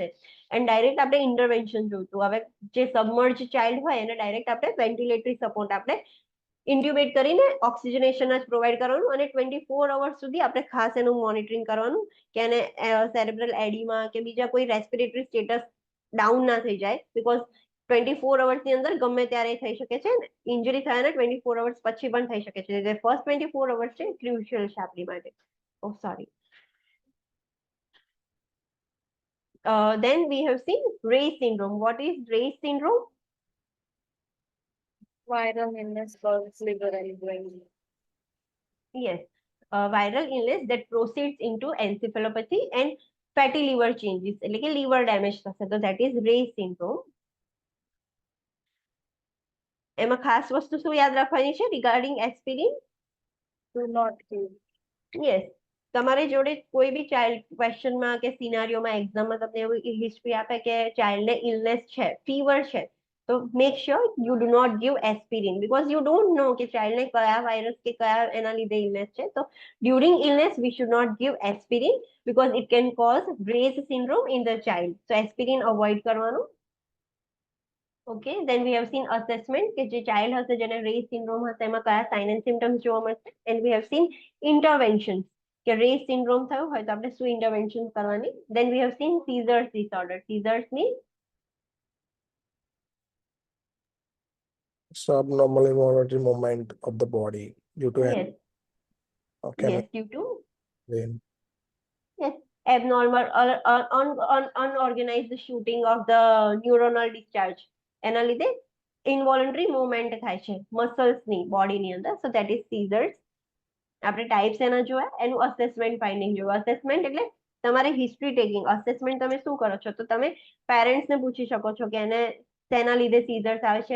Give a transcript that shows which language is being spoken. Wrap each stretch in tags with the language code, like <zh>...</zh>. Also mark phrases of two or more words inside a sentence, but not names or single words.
<gu>એન્ડ ડાયરેક્ટ આપણે ઇન્ટરવેન્શન જોઈતું. હવે જે સબમર્જ ચાઇલ્ડ હોય એને ડાયરેક્ટ આપણે</gu> <en>ventilatory support</en> <gu>આપણે ઇન્ટ્યુબેટ કરીને ઓક્સિજનેશન જ પ્રોવાઈડ કરવાનું અને 24 અવર્સ સુધી આપણે ખાસ એનું મોનિટરિંગ કરવાનું કે એને</gu> <en>cerebral edema</en> <gu>કે બીજા કોઈ</gu> <en>respiratory status down</en> <gu>ના થઈ જાય. બીકોઝ 24 અવર્સની અંદર ગમે ત્યારે થઈ શકે છે, ઇન્જરી થયાના 24 અવર્સ પછી પણ થઈ શકે છે. જે ફર્સ્ટ 24 અવર્સ છે ક્રુશિયલ છે આપણી માટે.</gu> <en>Oh sorry. Then we have seen Ray's syndrome. What is Ray's syndrome? Viral illness causes liver and brain. Yes, viral illness that proceeds into encephalopathy and fatty liver changes,</en> <gu>એટલે કે</gu> <en>liver damage</en> <gu>થશે તો</gu> <en>that is Ray's syndrome.</en> <gu>એમાં ખાસ વસ્તુ શું યાદ રાખવાની છે રિગાર્ડિંગ એસ્પિરિન?</gu> <en>Do not give.</en> <gu>યસ, તમારી જોડે કોઈ બી ચાઇલ્ડ ક્વેશ્ચનમાં કે સિનારીઓમાં એક્ઝામમાં તમને એવું હિસ્ટ્રી આપે કે ચાઇલ્ડને ઇલનેસ છે, ફીવર છે, તો</gu> <en>make sure you do not give aspirin because you don't know</en> <gu>કે ચાઇલ્ડને કયા વાયરસ કે કયા એના લીધે ઇલનેસ છે.</gu> <en>તો during illness we should not give aspirin because it can cause Ray's syndrome in the child.</en> <gu>તો એસ્પિરિન અવોઇડ કરવાનું. ઓકે,</gu> <en>then we have seen assessment</en> <gu>કે જે ચાઇલ્ડ હશે જેને Ray's syndrome હશે એમાં કયા</gu> <en>sign and symptoms</en> <gu>જોવા મળશે.</gu> <en>And we have seen interventions</en> <gu>કે Ray's syndrome થયું હોય તો આપણે શું ઇન્ટરવેન્શન કરવાની.</gu> <en>Then we have seen seizures disorder. Seizures means subnormal involuntary movement of the body due to yes, okay, yes, due to brain. yes, abnormal or unorganized shooting of the neuronal discharge.</en> <gu>એના લીધે</gu> <en>involuntary movement</en> <gu>થાય છે મસલ્સની બોડીની અંદર.</gu> <en>So that is seizures.</en> <gu>આપણે ટાઈપ્સ એના જોયા, એનું</gu> <en>assessment finding</en> <gu>જોયું. અસેસમેન્ટ એટલે તમારે</gu> <en>history taking.</en> <gu>અસેસમેન્ટ તમે શું કરો છો તો તમે પેરેન્ટ્સને પૂછી શકો છો કે એને તેના લીધે સીઝર્સ આવે છે.</gu>